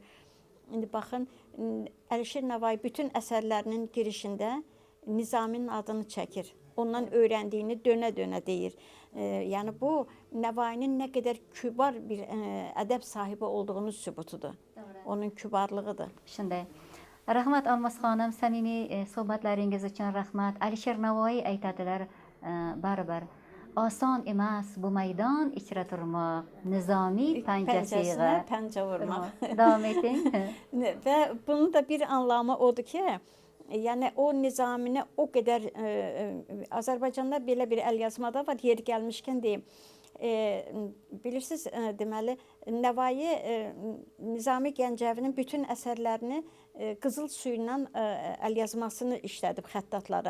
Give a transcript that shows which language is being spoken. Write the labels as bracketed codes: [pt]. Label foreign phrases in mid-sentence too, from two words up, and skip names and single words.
[az] İndi baxın, Əlişir Nəvai bütün əsərlərinin girişində Nizaminin adını çəkir. Ondan öyrəndiyini dönə-dönə deyir. Yəni bu Nəvainin nə qədər kübar bir ədəb sahibi olduğunun sübutudur. Onun kübarlığıdır. [uz] Shunday. Rahmat Almaz xonim, samimiy suhbatlaringiz uchun rahmat. Alisher Navoiy aytadilar, baribir oson emas bu maydon ichra turmoq, nizomiy panjasiga pəncə vurmaq. Davom eting. [az] Və bunun da bir anlamı odur ki, yəni o Nizamini o qədər Azərbaycanda belə bir əlyazmada var, yeri gəlmişkən deyim. Bilirsiniz, deməli Nəvai Nizami Gəncəvinin bütün əsərlərini qızıl suyu ilə əlyazmasını işlədib xəttatlara.